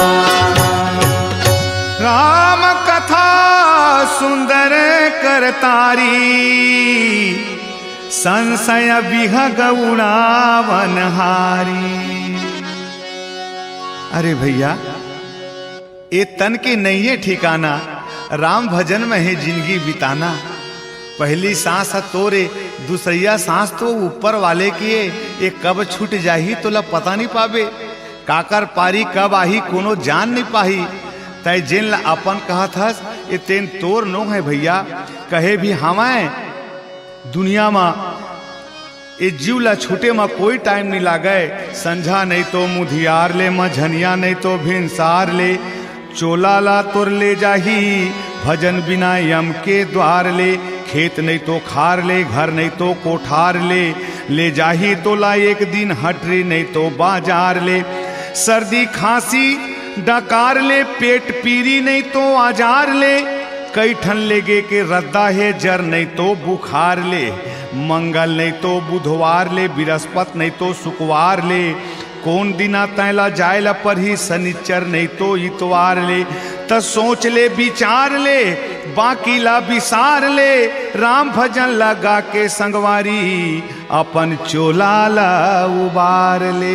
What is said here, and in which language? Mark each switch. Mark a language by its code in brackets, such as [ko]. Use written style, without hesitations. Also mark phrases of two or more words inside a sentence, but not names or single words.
[awa] राम कथा सुंदर करतारी, संशय विहग उड़ावनहारी। [hne] अरे भैया, ये तन के नहीं है ठिकाना, राम भजन में है जिंदगी बिताना। पहली सांस है तोरे, दूसरिया सांस तो ऊपर वाले की है। ये कब छूट जाही तो ला पता नहीं पावे, काकर पारी कब आही कोनो जान नहीं पाही। तय जिन ला अपन कहत हस ये तेन तोर नो है भैया, कहे भी हमाए दुनिया में ये जीव ला छूटे में कोई टाइम नहीं लागे। संझा नहीं तो मुधियार ले, मझनिया नहीं तो भिनसार ले। चोला ला तुर ले जाही, भजन बिना यम के द्वार ले। खेत नहीं तो खार ले, घर नहीं तो कोठार ले जाही तो ला एक दिन हटरी नहीं तो बाजार ले। सर्दी खांसी डकार ले, पेट पीरी नहीं तो आजार ले। कई ठन लेगे के रद्दा है, जर नहीं तो बुखार ले। मंगल नहीं तो बुधवार ले, बृहस्पति नहीं तो शुक्रवार ले। कौन दिना तैला जायला पर ही, शनिचर नहीं तो इतवार ले। त सोच ले विचार ले, बाकी ला विसार ले। राम भजन लगा के संगवारी, अपन चोला ला उबार ले।